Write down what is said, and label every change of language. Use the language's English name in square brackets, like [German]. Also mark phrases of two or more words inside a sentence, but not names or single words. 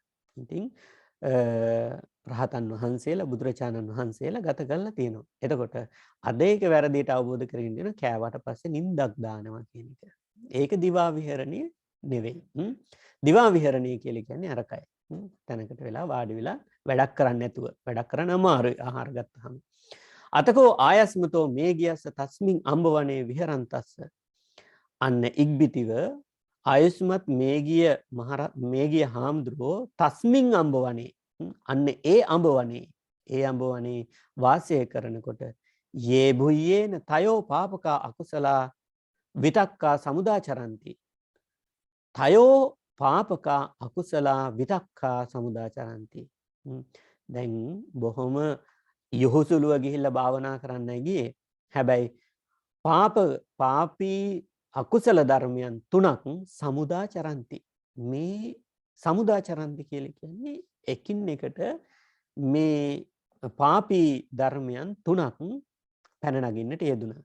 [Sinhala] ඉතින් රහතන් වහන්සේලා බුදුරජාණන් වහන්සේලා ගත කරලා තියෙනවා. එතකොට අද ඒක වැරදියට අවබෝධ කරගෙන ඉන්න කෑවට පස්සේ නිින්දක් දානවා කියන එක. ඒක දිවා විහරණය නෙවෙයි. දිවා විහරණය කියලා කියන්නේ අරකයි. තැනකට වෙලා වාඩි වෙලා වැඩක් කරන්න නැතුව වැඩක් කරන්න අමාරුයි ආහාර ගත්තාම. [Pali] අතකෝ ආයස්මතෝ මේ ගියස්ස තස්මින් අම්බවනේ විහරන්තස්ස [Sinhala] අන්න ඉක්බිතිව ආයුස්මත් මේගිය හාමුදුරුවෝ [Pali] තස්මින් අම්බවනේ [Sinhala] අන්න ඒ අම්බවනේ වාසය කරනකොට [Pali] යේ බුයේන තයෝ පාපකා අකුසලා විතක්කා සමුදාචරಂತಿ [Sinhala] තයෝ පාපකා අකුසලා විතක්කා සමුදාචරಂತಿ දැන් බොහොම යහුසුලුව ගිහිල්ලා භාවනා කරන්නයි ගියේ. හැබැයි පාපී අකුසල ධර්මයන් 3ක් සමුදාචරಂತಿ. මේ සමුදාචරಂತಿ කියලා කියන්නේ එකින් එකට මේ පාපී ධර්මයන් 3ක් පැන නගින්නට යෙදුණා.